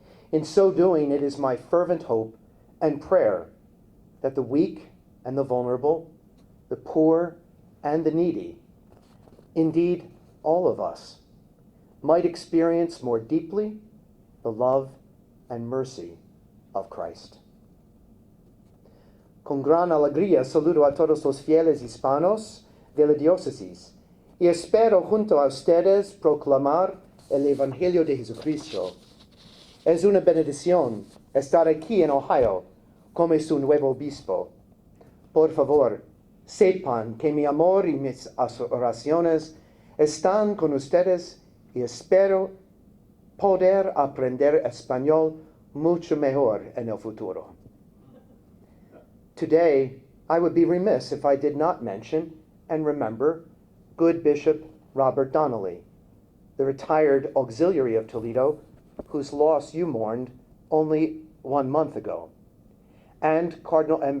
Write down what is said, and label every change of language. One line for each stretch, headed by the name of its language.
English: In so doing, it is my fervent hope and prayer that the weak and the vulnerable, the poor and the needy, indeed all of us, might experience more deeply the love and mercy of Christ.
Spanish: Con gran alegría saludo a todos los fieles hispanos de la diócesis y espero junto a ustedes proclamar el Evangelio de Jesucristo. Es una bendición estar aquí en Ohio como su nuevo obispo. Por favor, sepan que mi amor y mis oraciones están con ustedes y espero poder aprender español mucho mejor en el futuro.
English: Today, I would be remiss if I did not mention and remember good Bishop Robert Donnelly, the retired auxiliary of Toledo, whose loss you mourned only 1 month ago, and Cardinal M.